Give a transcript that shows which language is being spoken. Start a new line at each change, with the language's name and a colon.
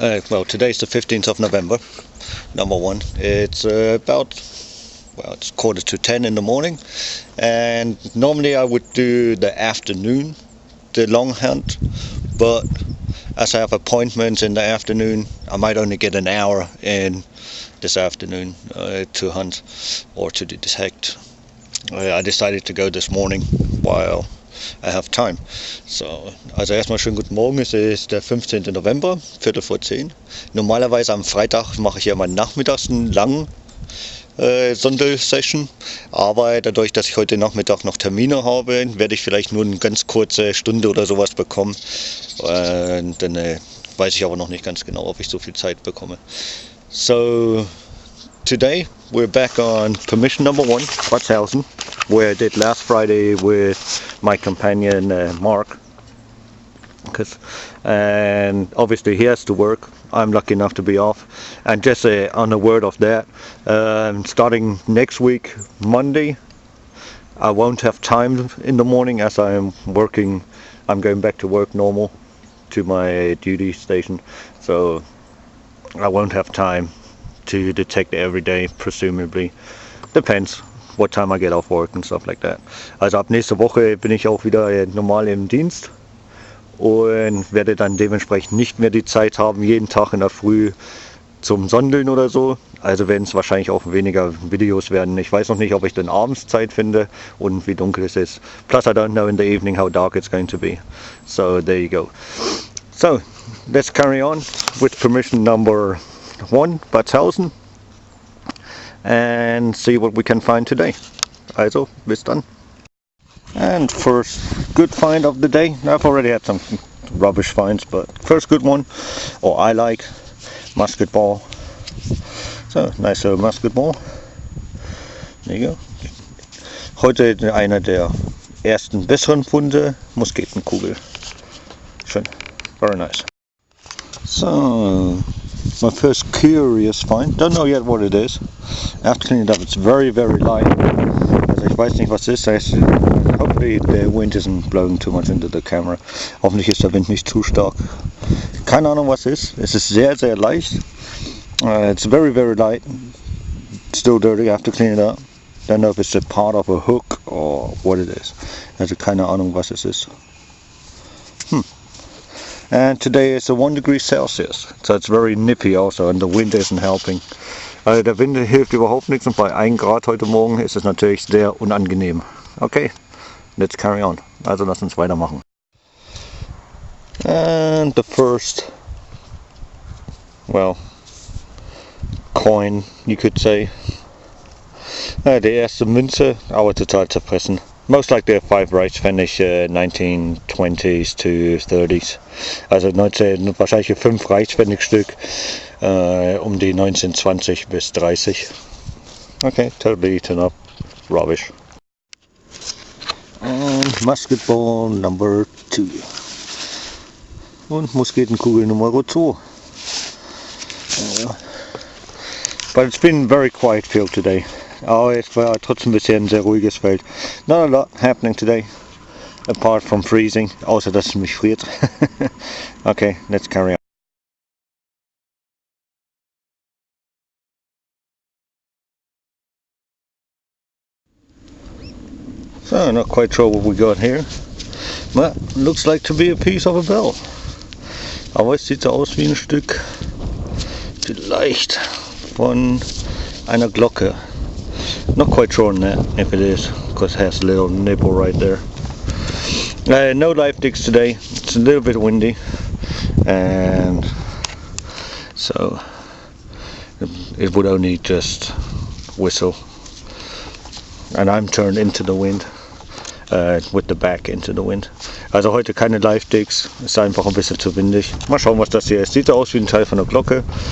English: Well, today's the 15th of November, number one. It's it's 9:45 in the morning, and normally I would do the afternoon, the long hunt, but as I have appointments in the afternoon, I might only get an hour in this afternoon to hunt or to detect. I decided to go this morning while I have time.
German: So, also erstmal schönen guten Morgen, es ist der 15. November, 9:45. Normalerweise am Freitag mache ich ja mal nachmittags einen langen Sondelsession, aber dadurch, dass ich heute Nachmittag noch Termine habe, werde ich vielleicht nur eine ganz kurze Stunde oder sowas bekommen. Dann weiß ich aber noch nicht ganz genau, ob ich so viel Zeit bekomme.
English: So, today we're back on permission number 1, Bad Salzen, where I did last Friday with my companion Mark. And obviously he has to work. I'm lucky enough to be off. And just on a word of that, starting next week, Monday, I won't have time in the morning as I'm working. I'm going back to work normal to my duty station, so I won't have time to detect every day, presumably. Depends what time I get off work and stuff like that.
German: Also ab nächste Woche bin ich auch wieder normal im Dienst und werde dann dementsprechend nicht mehr die Zeit haben, jeden Tag in der Früh zum Sondeln oder so. Also werden es wahrscheinlich auch weniger Videos werden. Ich weiß noch nicht, ob ich dann abends Zeit finde und wie dunkel es ist.
English: Plus I don't know in the evening how dark it's going to be. So there you go. So let's carry on with permission number 1, Bad Salzen, and see what we can find today.
German: Also, bis dann.
English: And first good find of the day. I've already had some rubbish finds, but first good one, or I like, musket ball. So, nice little musket ball. There you go.
German: Heute einer der ersten besseren Funde, Musketenkugel.
English: Schön. Very nice. So, my first curious find. Don't know yet what it is. After cleaning it up, it's very, very light.
German: Also ich weiß nicht, was es ist.
English: Hopefully the wind isn't blowing too much into the camera.
German: Hoffentlich ist der Wind nicht zu stark. Keine Ahnung, was es ist. Es ist sehr, sehr leicht.
English: It's very, very light. Still dirty. I have to clean it up. Don't know if it's a part of a hook or what it is.
German: Also keine Ahnung, was es ist.
English: And today it's 1 degree Celsius, so it's very nippy also, and the wind isn't helping.
German: Also der Wind hilft überhaupt nichts und bei 1 Grad heute Morgen ist es natürlich sehr unangenehm.
English: Okay, let's carry on.
German: Also lass uns weitermachen.
English: And the first, well, coin, you could say.
German: Die erste Münze, aber total zerfressen.
English: Most likely a 5 Reichspfennig, 1920s to 30s.
German: Also wahrscheinlich 5 Reichspfennigstück um die 1920 bis 30.
English: Okay, totally eaten up. Rubbish. And musket ball number 2.
German: Und Musketenkugel Nummer 2.
English: But it's been very quiet field today.
German: Aber es war trotzdem bisher ein sehr ruhiges Feld.
English: Not a lot happening today, apart from freezing,
German: außer dass es mich friert.
English: Okay, let's carry on. So, not quite sure what we got here, but looks like to be a piece of a bell.
German: Aber es sieht so aus wie ein Stück, vielleicht von einer Glocke.
English: Not quite sure on that, if it is, because it has a little nipple right there. No live digs today. It's a little bit windy, and so it would only just whistle. And I'm turned into the wind. With the back into the wind.
German: Also heute keine Live-Digs, ist einfach ein bisschen zu windig. Mal schauen, was das hier ist. Sieht aus wie ein Teil von der Glocke.